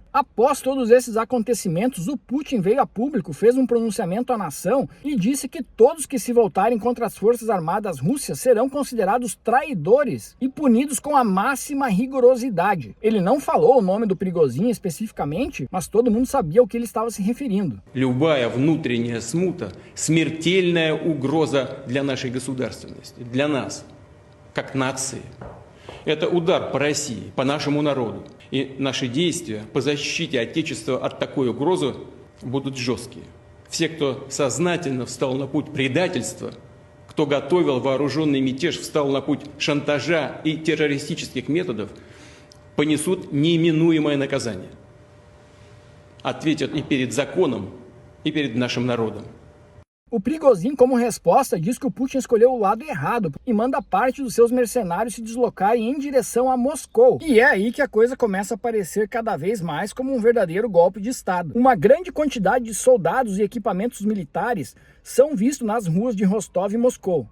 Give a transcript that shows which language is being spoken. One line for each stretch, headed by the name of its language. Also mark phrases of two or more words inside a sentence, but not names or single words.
Portuguese: Após todos esses acontecimentos, o Putin veio a público, fez um pronunciamento à nação e disse que todos que se voltarem contra as forças armadas russas serão considerados traidores e punidos com a máxima rigorosidade. Ele não falou o nome do Prigozhin especificamente, mas todo mundo sabia ao que ele estava se referindo.
Russian: Любая внутренняя смута – смертельная угроза для нашей государственности, для нас, как нации. Это удар по России, по нашему народу. И наши действия по защите Отечества от такой угрозы будут жесткие. Все, кто сознательно встал на путь предательства, кто готовил вооруженный мятеж, встал на путь шантажа и террористических методов, понесут неименуемое наказание. Ответят и перед законом, и перед нашим народом.
Portuguese: O Prigozhin, como resposta, diz que o Putin escolheu o lado errado e manda parte dos seus mercenários se deslocarem em direção a Moscou. E é aí que a coisa começa a parecer cada vez mais como um verdadeiro golpe de Estado. Uma grande quantidade de soldados e equipamentos militares são vistos nas ruas de Rostov e Moscou.